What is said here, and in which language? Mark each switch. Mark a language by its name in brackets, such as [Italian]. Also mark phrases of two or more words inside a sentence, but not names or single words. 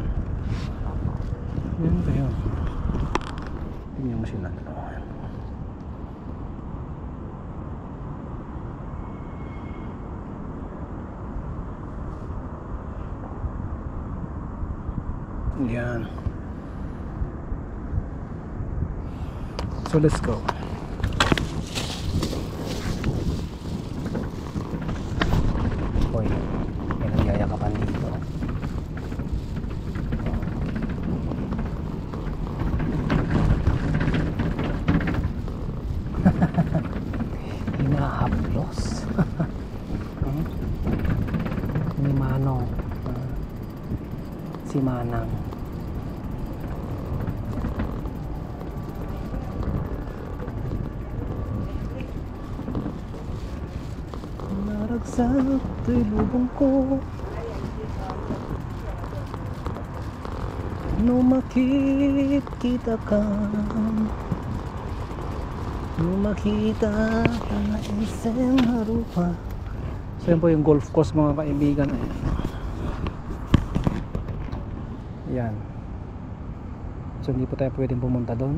[Filipino] Yan ba yun? Tingnan mo sila. Yan. [English] So let's go. [Filipino] Hoy, may nagyayakapan dito. Hinahaplos. Ni Manong. [Iloko] Si Manang. Naragsak to'y lubong ko no makikita ka, no makita ka na isang harupa. [Filipino] So yan po yung [English] golf course [Filipino] mga kaibigan. Yan. So hindi po tayo pwedeng pumunta doon.